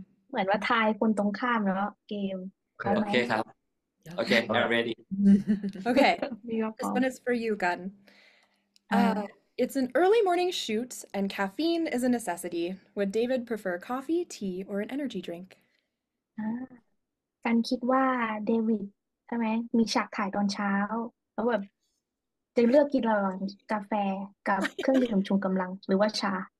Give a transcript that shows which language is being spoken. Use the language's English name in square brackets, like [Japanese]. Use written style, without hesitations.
[Thai] เหมือนว่าทายคนตรงข้ามแล้วเกม [English] Okay [Thai] ครับ [English] Okay I'm ready Okay, this one is for you, Gun. It's an early morning shoot and caffeine is a necessity. Would David prefer coffee, tea, or an energy drink? [Thai] กันคิดว่าเดวิดใช่ไหมมีฉากถ่ายตอนเช้าแล้วแบบจะเลือกกินระหว่างกาแฟกับเครื่องดื่มชูกำลังหรือว่าชา